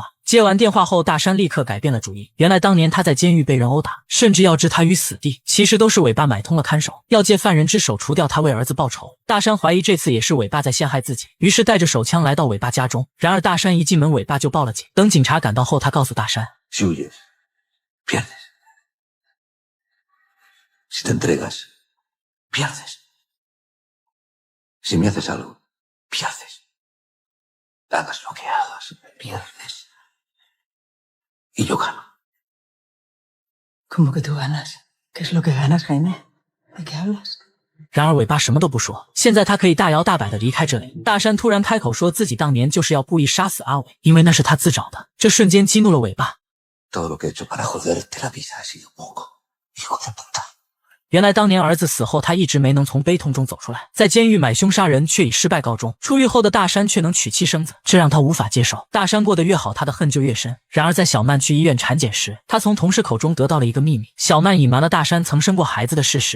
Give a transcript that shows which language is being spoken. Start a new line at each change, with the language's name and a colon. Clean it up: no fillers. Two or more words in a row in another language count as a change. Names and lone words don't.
Chinese: 接完电话后，大山立刻改变了主意。原来当年他在监狱被人殴打，甚至要置他于死地，其实都是尾巴买通了看守，要借犯人之手除掉他，为儿子报仇。大山怀疑这次也是尾巴在陷害自己，于是带着手枪来到尾巴家中。然而大山一进门，尾巴就报了警。等警察赶到后，他告诉大山
Spanish: Si huyes, pierdes. Si te entregas, pierdes. Si me haces algo, pierdes. Hagas lo que hagas, pierdes. Y yo gano. ¿Cómo que tú ganas? ¿Qué es lo que ganas, Jaime? ¿De qué hablas?
Chinese: 然而尾巴什么都不说，现在他可以大摇大摆地离开这里。大山突然开口说自己当年就是要故意杀死阿伟，因为那是他自找的。这瞬间激怒了尾巴。
Spanish: Todo lo que he hecho para joderte la vida ha sido poco, hijo de puta.
Chinese: 原来当年儿子死后，他一直没能从悲痛中走出来，在监狱买凶杀人却以失败告终。出狱后的大山却能娶妻生子，这让他无法接受。大山过得越好，他的恨就越深。然而在小曼去医院产检时，他从同事口中得到了一个秘密：小曼隐瞒了大山曾生过孩子的事实。